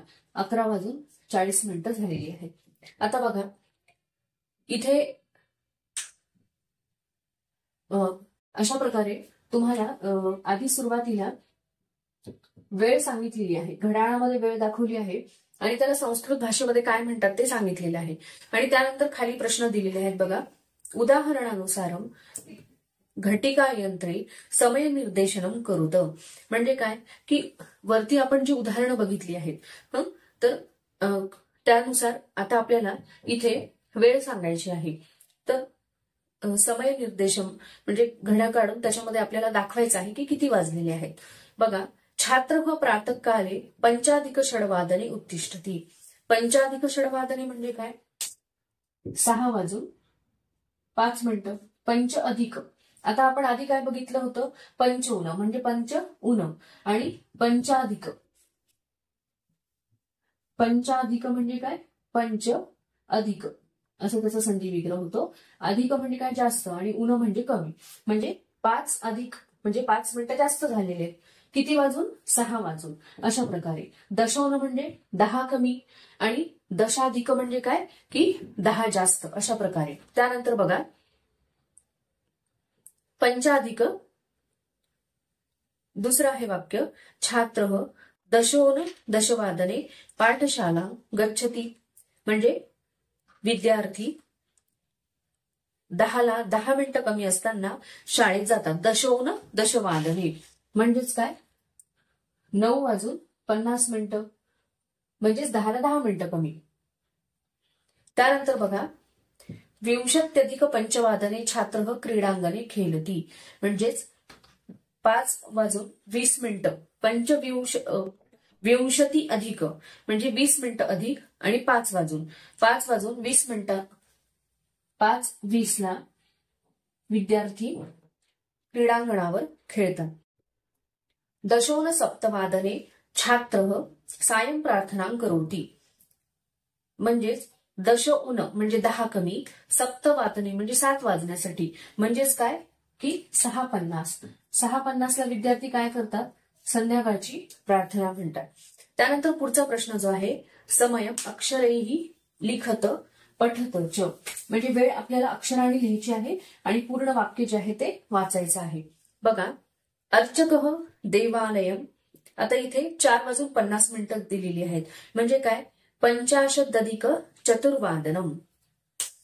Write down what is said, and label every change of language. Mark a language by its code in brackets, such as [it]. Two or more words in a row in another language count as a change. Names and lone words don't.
[mr] 11 वाजून 40 मिनिटं झालेली आहेत. आता बघा, इथे अशा प्रकारे तुम्हाला आधी सुरुवातीला वेळ सांगितलेली आहे, घड्याळामध्ये वेळ दाखवली आहे आणि त्याला संस्कृत भाषेमध्ये काय म्हणतात ते सांगितलेलं आहे. आणि त्यानंतर खाली प्रश्न दिलेले आहेत. बघा, [sa] उदाहरणानुसारम घटिका यंत्रे समय निर्देशनम करूत [mr] म्हणजे काय की वरती आपण जी उदाहरणं बघितली आहेत तर त्यानुसार आता आपल्याला इथे वेळ सांगायची आहे. तर समय निर्देशम म्हणजे घड्याळ काढून त्याच्यामध्ये आपल्याला दाखवायचं आहे की किती वाजलेले आहेत. बघा, [sa] छात्र प्रातःकाले पंचाधिक षडवादने उत्तिष्ठती. पंचाधिक षडवादने [mr] म्हणजे काय? 6 वाजून 5 मिनिटं. पंच अधिक, आता आपण आधी काय बघितलं होतं? पंचऊन म्हणजे पंच उन आणि पंचाधिक. पंचाधिक म्हणजे काय? पंच अधिक असं त्याचा संधी विग्रह होतो. अधिक म्हणजे काय? जास्त आणि उन म्हणजे कमी. म्हणजे 5 अधिक म्हणजे 5 मिनिटं जास्त झालेले आहेत. किती वाजून? 6 वाजून. अशा प्रकारे दशोन म्हणजे 10 कमी आणि दशाधिक म्हणजे काय की 10 जास्त. अशा प्रकारे. त्यानंतर बघा, पंचाधिक दुसरं आहे वाक्य, [sa] छात्र दशोन दशवादने पाठशाला गच्छति [mr] म्हणजे विद्यार्थी 10ला 10 मिनिटं कमी असताना शाळेत जातात. [sa] दशोन दशवादने [mr] म्हणजेच काय? 9 वाजून 50 मिनिटं म्हणजेच 10ला 10 मिनिटं कमी. त्यानंतर बघा, [sa] विंशत्यधिक पंचवादने छात्र क्रीडांगणे खेळती [mr] म्हणजेच 5 वाजून 20 मिनिटं. विंशती अधिक म्हणजे 20 मिनिटं अधिक आणि 5 वाजून 20 मिनिटं. 5:20 विद्यार्थी क्रीडांगणावर खेळतात. [sa] दशोन सप्तवादने छात्र सायं प्रार्थना करोति [mr] म्हणजेच दशोन म्हणजे 10 कमी, सप्तवादने म्हणजे 7 वाजण्यासाठी म्हणजेच काय की 6:50. 6:50 विद्यार्थी काय करतात? संध्याकाळची प्रार्थना म्हणतात. त्यानंतर पुढचा प्रश्न जो आहे, [sa] समय अक्षरेही लिखत पठत च [mr] म्हणजे वेळ आपल्याला अक्षराने लिहायची आहे आणि पूर्ण वाक्य जे आहे ते वाचायचं आहे. [sa] बघा, अर्चक देवालयम. [mr] आता इथे 4 वाजून 50 मिनिटं दिलेली आहेत म्हणजे काय? [sa] 50 अधिक चतुर्वादनम.